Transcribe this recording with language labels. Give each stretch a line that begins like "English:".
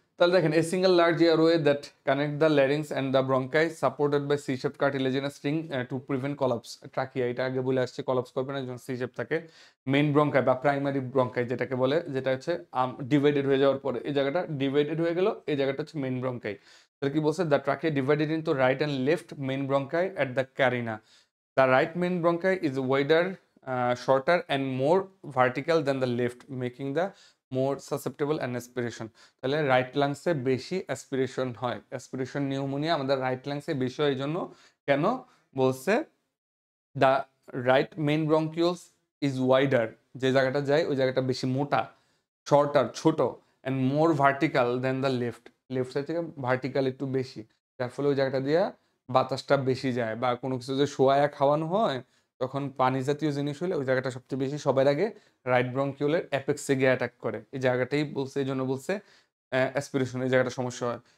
Bangla: তাহলে দেখেন,
English: a single large airway that connect the larynx and the bronchi supported by C-shaped cartilaginous ring to prevent collapse.
Bangla: Trachea, এটা আগে বলে আসছে, collapse করবে না যখন C-shape থাকে। মেইন ব্রঙ্কাই বা প্রাইমারি ব্রঙ্কাই যেটাকে বলে, যেটা হচ্ছে ডিভাইডেড হয়ে যাওয়ার পরে এই জায়গাটা ডিভাইডেড হয়ে গেল, এই জায়গাটা হচ্ছে মেইন ব্রঙ্কাই। তাহলে কি বলছে,
English: The trachea divided into right and left main bronchi at the carina. The right main bronchi is wider, shorter and more vertical than the left, making the more susceptible and aspiration.
Bangla: তাহলে right লাংসে বেশি aspiration হয়, aspiration pneumonia আমাদের right লাংসে বেশি হয়। এই জন্য কেন বলছে,
English: the right main bronchioles is wider,
Bangla: যে জায়গাটা যায় ওই জায়গাটা বেশি মোটা,
English: shorter
Bangla: ছোট,
English: and more vertical than the left,
Bangla: left side থেকে ভার্টিক্যাল একটু বেশি, যার ফলে ওই জায়গাটা দিয়ে বাতাসটা বেশি যায়, বা কোনো কিছু যে শোয়ায়া খাওয়ানো হয় তখন পানি জাতীয় জিনিস হলে ওই জায়গাটা সবচেয়ে বেশি সবার আগে রাইট ব্রঙ্কিউলের অ্যাপেক্সে গিয়ে অ্যাটাক করে, এই জায়গাটাই বলছে, এই জন্য বলছে অ্যাসপিরেশন, এই জায়গাটা সমস্যা হয়।